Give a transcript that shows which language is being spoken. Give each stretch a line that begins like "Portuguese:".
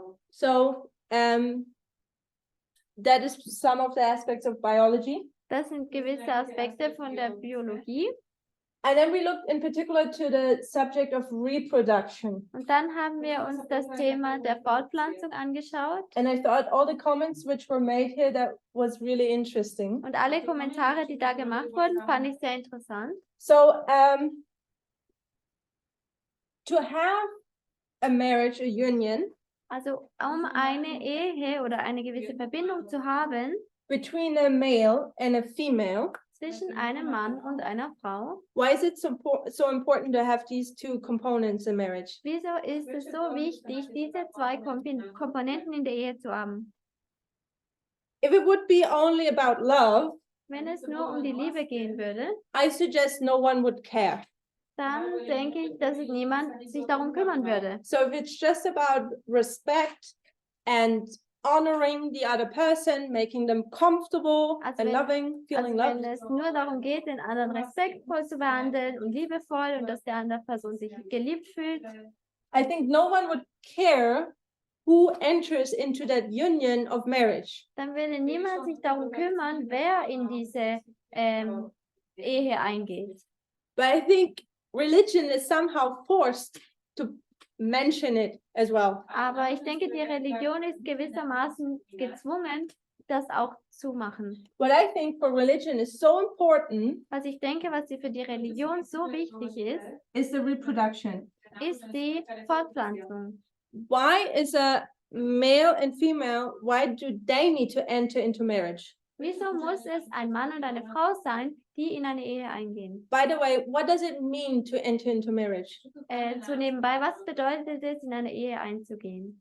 English: So that is some of the aspects of biology.
German: Das sind gewisse Aspekte von der Biologie.
English: And then we looked in particular to the subject of reproduction.
German: Und dann haben wir uns das Thema der Fortpflanzung angeschaut.
English: And I thought all the comments which were made here, that was really interesting.
German: Und alle Kommentare, die da gemacht wurden, fand ich sehr interessant.
English: So to have a marriage, a union
German: Also um eine Ehe oder eine gewisse Verbindung zu haben
English: between a male and a female,
German: zwischen einem Mann und einer Frau,
English: why is it so important to have these two components in marriage?
German: wieso ist es so wichtig, diese zwei Komponenten in der Ehe zu haben?
English: If it would be only about love,
German: Wenn es nur um die Liebe gehen würde,
English: I suggest no one would care.
German: dann denke ich, dass es niemand sich darum kümmern würde.
English: So if it's just about respect and honoring the other person, making them comfortable
German: Also
English: and
German: wenn-
English: loving, feeling
German: Also wenn
English: loved,
German: es nur darum geht, den anderen respektvoll zu behandeln und liebevoll und dass der andere Person sich geliebt fühlt,
English: I think no one would care who enters into that union of marriage.
German: dann würde niemand sich darum kümmern, wer in diese Ehe eingeht.
English: But I think religion is somehow forced to mention it as well.
German: Aber ich denke, die Religion ist gewissermaßen gezwungen, das auch zu machen.
English: What I think for religion is so important
German: Was ich denke, was für die Religion so wichtig
English: is the reproduction.
German: ist die Fortpflanzung.
English: Why is a male and female, why do they need to enter into marriage?
German: Wieso muss es ein Mann und eine Frau sein, die in eine Ehe eingehen?
English: By the way, what does it mean to enter into marriage?
German: Zu nebenbei, was bedeutet es, in eine Ehe einzugehen?